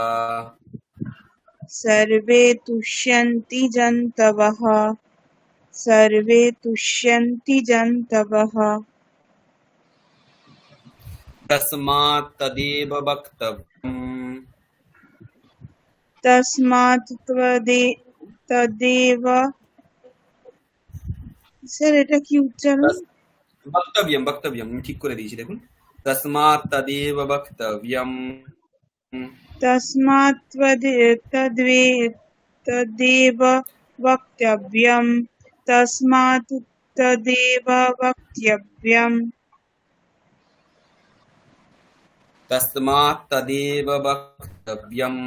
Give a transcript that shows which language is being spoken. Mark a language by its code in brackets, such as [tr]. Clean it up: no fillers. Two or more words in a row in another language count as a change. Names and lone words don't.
[sa] सर्वे तुष्यन्ति जन्तवः सर्वे तुष्यन्ति जन्तवः तस्मात् तदेव वक्तव्यम्, तस्मात् तदेव [bn] স্যার এটা কি উচ্চারণ [sa] वक्तव्यम् वक्तव्यम् [bn] আমি ঠিক করে দিয়েছি দেখুন। [sa] तस्मात् तदेव वक्तव्यम्, तस्मात् तदेव वक्तव्यम् तस्मात् तदेव वक्तव्यम् तस्मात् तदेव वक्तव्यम्,